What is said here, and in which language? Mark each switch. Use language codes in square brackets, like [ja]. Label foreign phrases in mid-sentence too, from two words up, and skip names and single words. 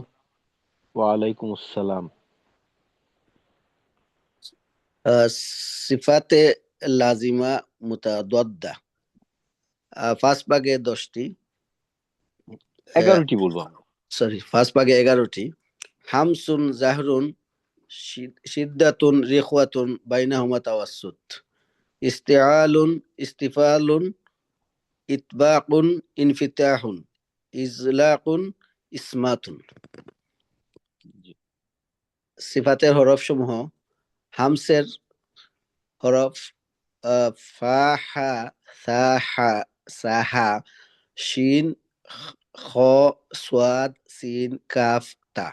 [ar] وعليكم السلام. [bn] আহ, [ar] صفات لازمة متضادة [bn] ফার্স্ট ভাগে 10টি, 11টি বলবো আমরা। সরি ফার্স্ট ভাগে 11টি। [ar] همس جهر شدة رخاوة بينهما توسط. استعلاء استفال إطباق انفتاح إذلاق إصمات. [bn] জি। সিফাতের হরফ সমূহ: হামসের হরফ ফাহা, সাহা, সাহা, শিন, খ, সোয়াদ, সিন, কাফ, তা।